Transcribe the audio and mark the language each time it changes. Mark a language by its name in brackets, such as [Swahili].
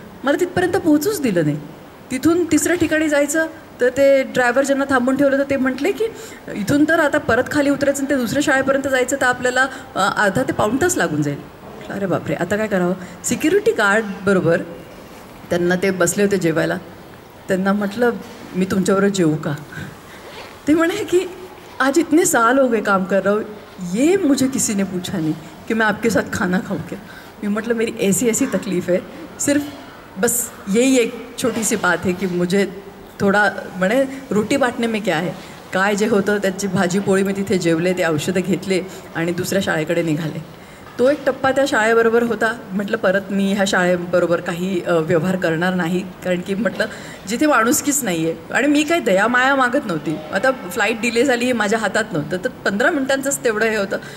[Marathi] मला तिथपर्यंत पोहोचूच दिलं नाही. तिथून तिसऱ्या ठिकाणी जायचं तर ते ड्रायव्हर ज्यांना थांबून ठेवलं तर ते म्हटले की इथून तर आता परत खाली उतरायचं आणि ते दुसऱ्या शाळेपर्यंत जायचं तर आपल्याला अर्धा ते पाऊण तास लागून जाईल. अरे बापरे, आता काय करावं. सिक्युरिटी गार्ड बरोबर त्यांना ते बसले होते जेवायला. त्यांना म्हटलं मी तुमच्याबरोबर जेवू का. ते म्हणे की [Hindi] आज इतने साल हो गए काम कर रहा हूँ, ये मुझे किसी ने पूछा नहीं कि मैं आपके साथ खाना खाऊँ क्या. [Marathi] मी म्हटलं [Hindi] मेरी ऐसी तकलीफ़ है, सिर्फ बस यही एक छोटी सी बात है कि मुझे थोडा म्हणे रोटी बाटणे में क्या है. [Marathi] काय जे होतं त्याची भाजी पोळी मी तिथे जेवले, ते औषधं घेतले आणि दुसऱ्या शाळेकडे निघाले. तो एक टप्पा त्या शाळेबरोबर होता. म्हटलं परत मी ह्या शाळेबरोबर काही व्यवहार करणार नाही. कारण की म्हटलं जिथे माणुसकीच नाही आहे आणि मी काही दयामाया मागत नव्हती. आता फ्लाईट डिले झाली हे माझ्या हातात नव्हतं. तर 15 मिनिटांचंच तेवढं हे होतं.